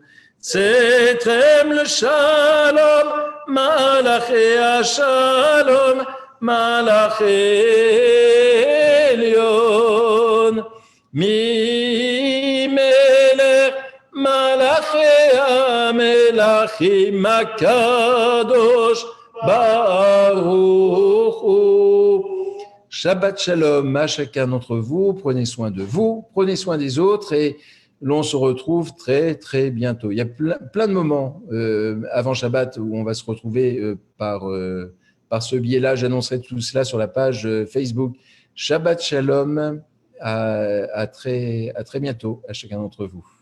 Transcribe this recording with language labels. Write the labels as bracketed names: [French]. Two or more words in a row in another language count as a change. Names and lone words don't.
[Hebrew] צאתכם לשלום, מלאכי השלום, מלאכי עליון, ממלך מלאכי המלכים, הקדוש ברוך הוא. שבת שלום [French] à chacun d'entre vous. Prenez soin de vous, prenez soin des autres et l'on se retrouve très très bientôt. Il y a plein de moments avant Shabbat où on va se retrouver par ce biais-là. J'annoncerai tout cela sur la page Facebook. [Hebrew] שבת שלום, [French] à très bientôt à chacun d'entre vous.